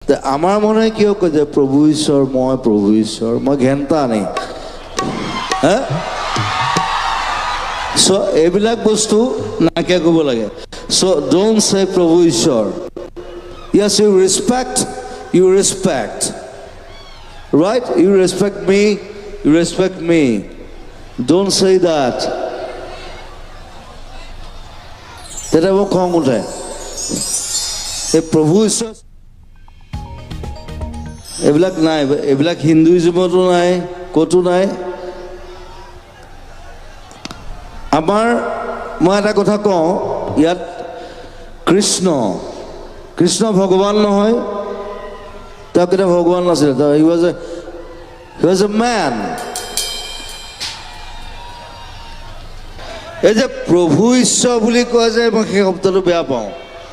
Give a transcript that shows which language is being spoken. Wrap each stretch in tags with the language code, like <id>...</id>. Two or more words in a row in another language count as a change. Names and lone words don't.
<as>আমাৰ মনে কিয় কয় যে প্ৰভু ঈশ্বৰ মই ঘেণ্টা নেই হা চ' এইবিলাক বস্তু নাইকিয়া কৰিব লাগে চ'</as> <en>don't say</en> <as>প্ৰভু ঈশ্বৰ</as> <en>yes you respect right you respect me don't say that</en> <as>তেতিয়া মোক খং উঠে এই প্ৰভু ঈশ্বৰ এইবিলাক নাই এইবিলাক হিন্দুইজমতো নাই ক'তো নাই আমাৰ মই এটা কথা কওঁ ইয়াত কৃষ্ণ ভগৱান নহয় তেওঁ কেতিয়া ভগৱান নাছিলে</as> <en>he was a man</en> <as>এই যে প্ৰভু ঈশ্বৰ বুলি কয় যে মই সেই শব্দটো বেয়া পাওঁ</as>